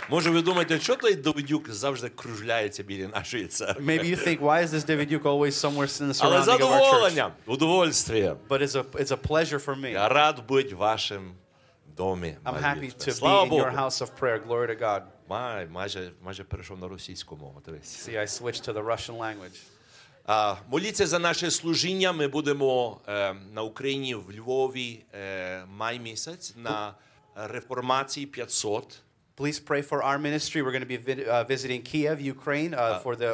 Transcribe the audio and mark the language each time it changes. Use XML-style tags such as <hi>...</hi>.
<uk>Може, ви думаєте, що той Давидюк завжди кружляється біля нашої церкви?</uk> <en>Maybe you think, why is this Давидюк always somewhere in the surrounding of our church?</en> <uk>Але задоволенням, удовольствієм.</uk> <en>But it's a pleasure for me.</en> <uk>Я рад бути в вашому домі.</uk> <en>I'm happy to be in your house of prayer. Glory to God.</en> <uk>Майже перейшов на російську мову.</uk> <en>See, I switched to the Russian language.</en> <uk>Моліться за наше служіння. Ми будемо на Україні, в Львові, май місяць, на реформації 500.</uk> <en>Please pray for our ministry. We're going to be visiting Kiev, Ukraine, for the</en>